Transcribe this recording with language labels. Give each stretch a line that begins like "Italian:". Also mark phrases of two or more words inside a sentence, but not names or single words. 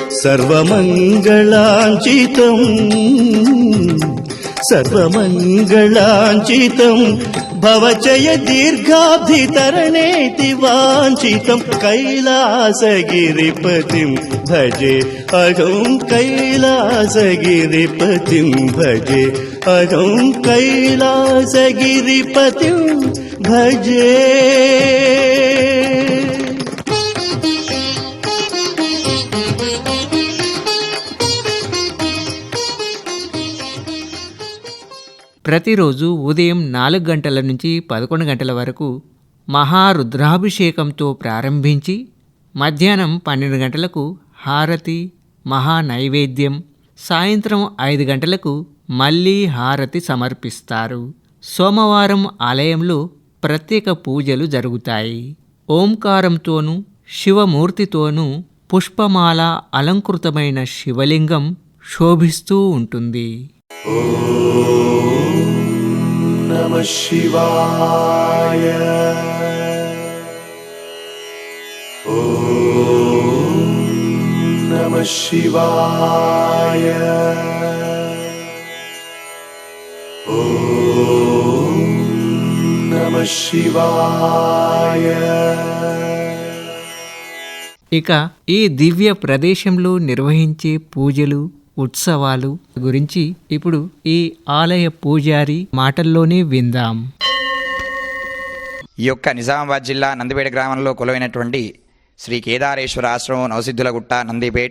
Sanskrit: सर्वमङ्गलाञ्चितम् भवचय दीर्घाब्धितरणेति वाञ्छितं कैलासगिरिपतिं भजे अहं कैलासगिरिपतिं भजे अहं कैलासगिरिपतिं भजे।
Telugu: ప్రతిరోజు ఉదయం 4 గంటల నుంచి 11 గంటల వరకు మహారుద్రాభిషేకంతో ప్రారంభించి మధ్యాహ్నం 12 గంటలకు హారతి మహానైవేద్యం, సాయంత్రం 5 గంటలకు మళ్ళీ హారతి సమర్పిస్తారు. సోమవారం ఆలయంలో ప్రత్యేక పూజలు జరుగుతాయి. ఓంకారంతోనూ శివమూర్తితోనూ పుష్పమాల అలంకృతమైన శివలింగం శోభిస్తూ ఉంటుంది.
Sanskrit: नमः शिवाय ॐ नमः शिवाय ॐ नमः शिवाय।
Telugu: ఇక ఈ దివ్య ప్రదేశంలో నిర్వహించే పూజలు ఉత్సవాలు గురించి ఇప్పుడు ఈ ఆలయ పూజారి మాటల్లోనే విందాం. ఈ యొక్క నిజామాబాద్ జిల్లా నందిపేట గ్రామంలో కొలువైనటువంటి శ్రీ కేదారేశ్వర ఆశ్రమం నవసిద్ధులగుట్ట నందిపేట్.